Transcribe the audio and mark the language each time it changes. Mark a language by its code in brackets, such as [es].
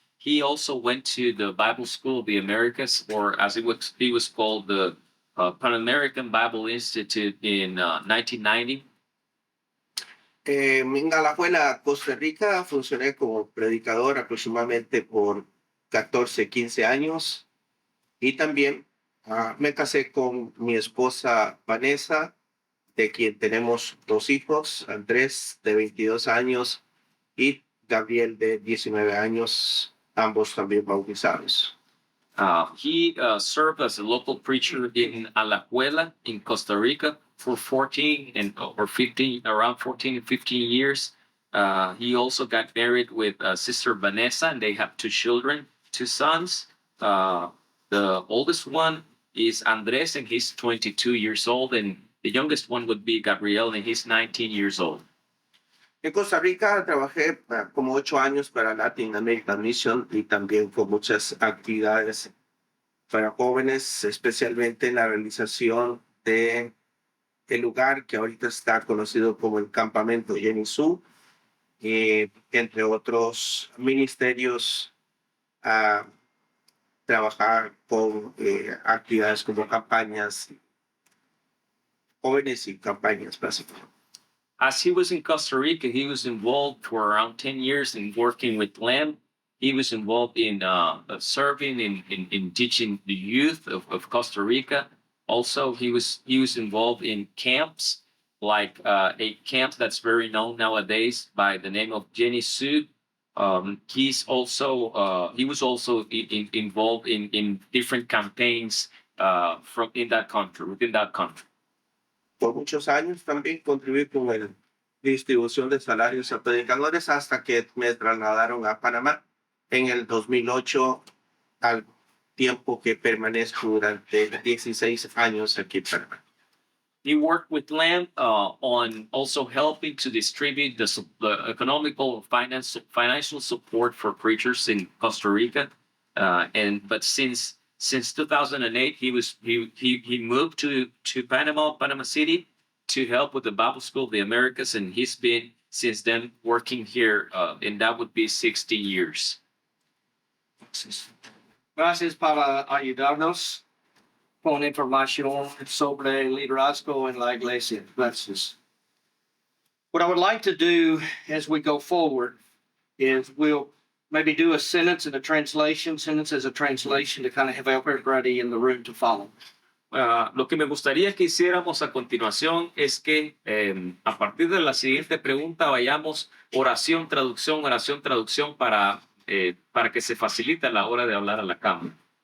[en] He also went to the Bible School of the Americas, or as he was called, the Pan American Bible Institute in 1990. [es] En la escuela Costa Rica funcioné como predicador aproximadamente por 14, 15 años y también me casé con mi esposa Vanessa, de quien tenemos 2 hijos, Andrés de 22 años y Gabriel de 19 años, ambos también bautizados. [en] He served as a local preacher in Alajuela in Costa Rica for 14 and 15 years. He also got married with Sister Vanessa, and they have 2 children, 2 sons. The oldest one is Andres, and he's 22 years old, and the youngest one would be Gabriel, and he's 19 years old. [es] En Costa Rica trabajé como 8 años para Latin American Mission y también con muchas actividades para jóvenes, especialmente en la realización de el lugar que ahorita está conocido como el Campamento Yenisú, entre otros ministerios, a trabajar con actividades como campañas jóvenes y campañas básicamente. [en] As he was in Costa Rica, he was involved for around 10 years in working with LAM. He was involved in serving in teaching the youth of Costa Rica. Also, he was involved in camps, like a camp that's very known nowadays by the name of Jenny Sud. He was also involved in different campaigns within that country. [es] por muchos años también contribuí con la distribución de salarios a predicadores hasta que me trasladaron a Panamá en el 2008, al tiempo que permanezco durante 16 años aquí en Panamá. [en] He worked with Lamb on also helping to distribute the economical financial support for preachers in Costa Rica. But since 2008, he moved to Panama City to help with the Bible School of the Americas, and he's been since then working here, and that would be 60 years. [es] Gracias para ayudarnos con información sobre liderazgo en la iglesia. Gracias. [en] What I would like to do as we go forward is we'll maybe do a sentence and a translation, sentence as a translation to kind of have everybody in the room to follow. [es] Lo que me gustaría que hiciéramos a continuación es que a partir de la siguiente pregunta vayamos oración, traducción para que se facilite a la hora de hablar a la cámara.